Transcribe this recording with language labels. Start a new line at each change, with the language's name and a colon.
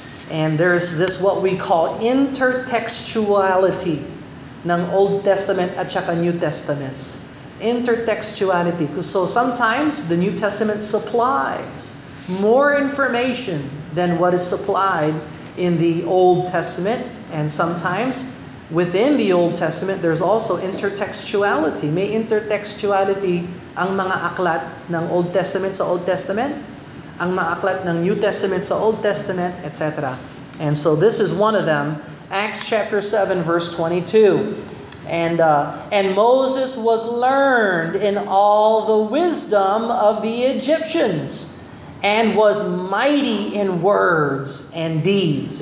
English: And there's this what we call intertextuality ng Old Testament at saka New Testament. Intertextuality. So sometimes the New Testament supplies more information than what is supplied in the Old Testament. And sometimes within the Old Testament, there's also intertextuality.
Filipino: May intertextuality ang mga aklat ng Old Testament sa Old Testament, ang mga aklat ng New Testament sa Old Testament, etc.
English: And so this is one of them. Acts chapter 7, verse 22. And Moses was learned in all the wisdom of the Egyptians, and was mighty in words and deeds.